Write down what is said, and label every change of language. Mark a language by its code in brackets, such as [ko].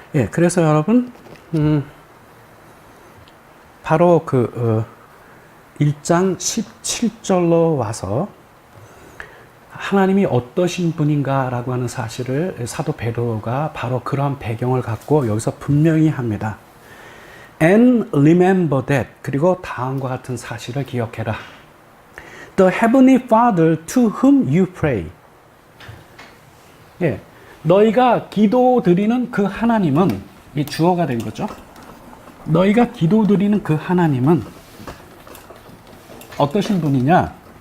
[ko] 그래서 여러분 바로 1장 17절로 와서 하나님이 어떠신 분인가라고 하는 사실을 사도 베드로가 바로 그러한 배경을 갖고 여기서 분명히 합니다. [en] And remember that. [ko] 그리고 다음과 같은 사실을 기억해라. [en] The heavenly Father to whom you pray. [ko] 너희가 기도드리는 그 하나님은, 이 주어가 된 거죠. 너희가 기도드리는 그 하나님은 어떠신 분이냐?